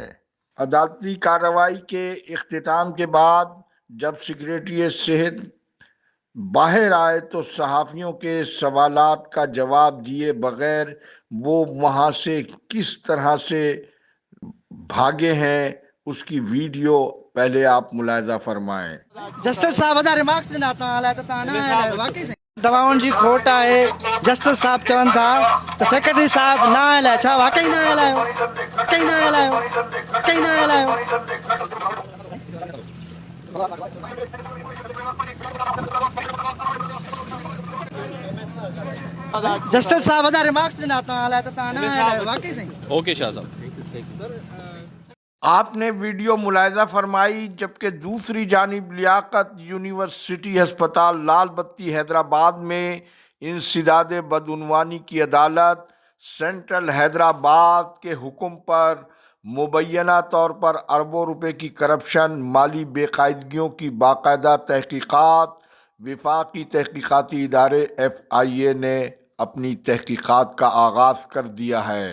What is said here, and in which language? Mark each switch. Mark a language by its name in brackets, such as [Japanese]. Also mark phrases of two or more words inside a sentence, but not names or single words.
[Urdu] عدالتی کارروائی کے اختتام کے بعد جب سیکریٹری صحت باہر آئے تو صحافیوں کے سوالات کا جواب دیے بغیر وہ وہاں سے کس طرح سے بھاگے ہیں اس کی ویڈیو پہلے آپ ملاحظہ فرمائیں۔ [Sindhi] جسٹس صاحب دا ریمارکس ॾिना तव्हां हलाए त तव्हां न हलायो वाकई साईं दवाउनि जी खोट आहे। जस्टिस साहब चवनि था त सेक्रेटरी साहब न हलाए, छा वाकई न हलायो? वाकई न हलायो? वाकई न हलायो? जस्टिस साहब दा रिमार्क्स ॾिना तव्हां हलाए त तव्हां न हलायो वाकई साईं। [Urdu] اوکے شاہ صاحب۔ آپ نے ویڈیو ملاحظہ فرمائی، جبکہ دوسری جانب لیاقت یونیورسٹی ہسپتال لال بتی حیدرآباد میں انسداد بدعنوانی کی عدالت سینٹرل حیدرآباد کے حکم پر مبینہ طور پر اربوں روپے کی کرپشن، مالی بے قاعدگیوں کی باقاعدہ تحقیقات وفاقی تحقیقاتی ادارے FIA نے اپنی تحقیقات کا آغاز کر دیا ہے۔